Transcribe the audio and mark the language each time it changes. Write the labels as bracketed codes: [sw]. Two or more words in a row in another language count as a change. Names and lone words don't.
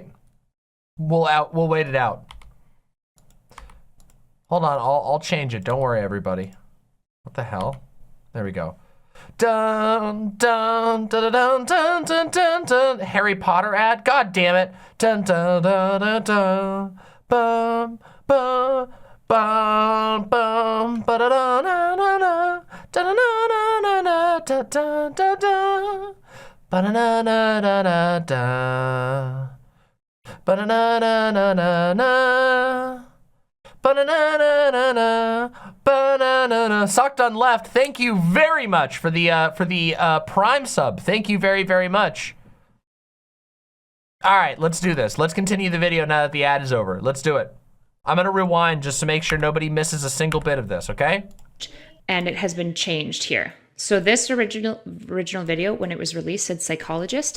[en] We'll wait it out. Hold on. I'll change it. Don't worry, everybody. What the hell? There we go. Dun dun dun dun dun dun dun dun. Harry Potter ad. God damn it. Dun dun dun dun dun. Bum bum bum bum. Ba da da na na na. Da da na na na na. Da da da da. Ba da na na na na da. Ba da na na na na na. Ba-na-na-na-na-na, ba-na-na-na. Sockdon left. Thank you very much for the Prime sub. Thank you very, very much. All right, let's do this. Let's continue the video now that the ad is over. Let's do it. I'm gonna rewind just to make sure nobody misses a single bit of this, okay? And it has been changed here. So this original video, when it was released, said psychologist.